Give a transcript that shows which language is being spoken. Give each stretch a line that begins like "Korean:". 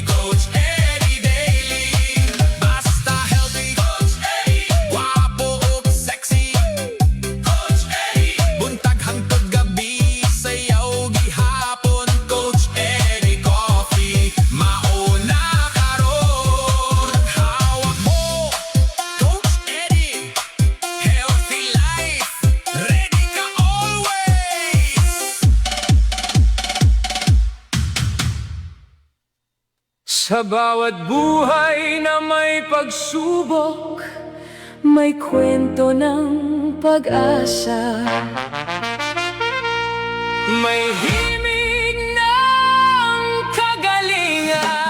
Cebuano: Coach Eddie Daily, basta healthy. Coach Eddie, guwapo o sexy. Coach Eddie, buntag hangtod gabi, sayaw gihapon. Coach Eddie Coffee, mauna karon.
Filipino: Hawak mo, Coach Eddie,
English: healthy life,
Filipino: ready ka
English: always.
Filipino: Sa bawat buhay na may pagsubok, may kwento ng pag-asa. May himig ng kagalingan.